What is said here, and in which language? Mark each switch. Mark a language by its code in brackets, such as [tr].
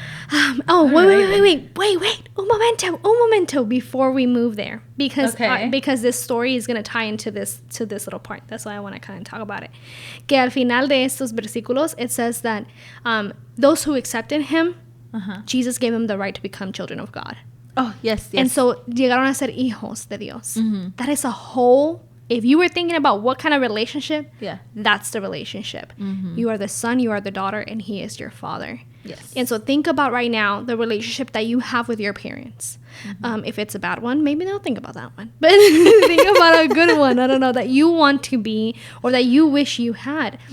[en] Wait. [es] Un momento [en] before we move there, because this story is going to tie into this little part. That's why I want to kind of talk about it. [es] Que al final de estos versículos, [en] it says that those who accepted him, Jesus gave them the right to become children of God. Oh, yes. And so [es] llegaron a ser hijos de Dios. [en] That is a whole... If you were thinking about what kind of relationship, that's the relationship. You are the son, you are the daughter, and he is your father. Yes. And so think about right now the relationship that you have with your parents. If it's a bad one, maybe don't think about that one. But think about a good one, I don't know, that you want to be or that you wish you had.